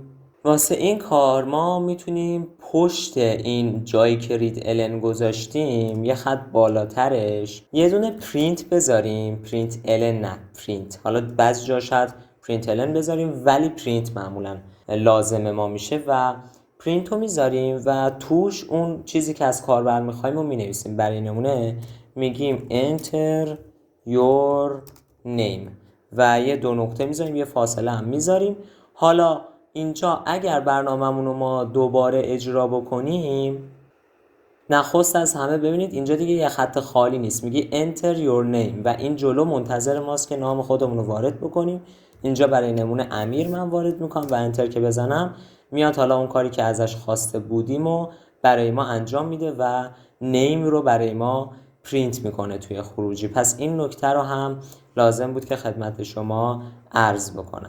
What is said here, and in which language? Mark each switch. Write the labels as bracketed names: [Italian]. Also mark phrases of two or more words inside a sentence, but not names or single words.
[Persian] واسه این کار ما میتونیم پشت این جایی که readln گذاشتیم یه خط بالاترش یه دونه پرینت بذاریم. println نه پرینت، حالا بعضی جا شاید println بذاریم ولی پرینت معمولا لازمه ما میشه و پرینت رو میذاریم و توش اون چیزی که از کاربر میخوایم رو مینویسیم. برای نمونه میگیم [English] enter your name [Persian] و یه 2 نقطه میذاریم، یه فاصله هم میذاریم. حالا اینجا اگر برنامه‌مون رو ما دوباره اجرا بکنیم نخست از همه ببینید اینجا دیگه یه خط خالی نیست، میگی [English] enter your name [Persian] و این جلو منتظر ماست که نام خودمون رو وارد بکنیم. اینجا برای نمونه امیر من وارد میکنم و انتر که بزنم میاد حالا اون کاری که ازش خواسته بودیم و برای ما انجام میده و نیم رو برای ما پرینت میکنه توی خروجی. پس این نکته رو هم لازم بود که خدمت شما عرض بکنم.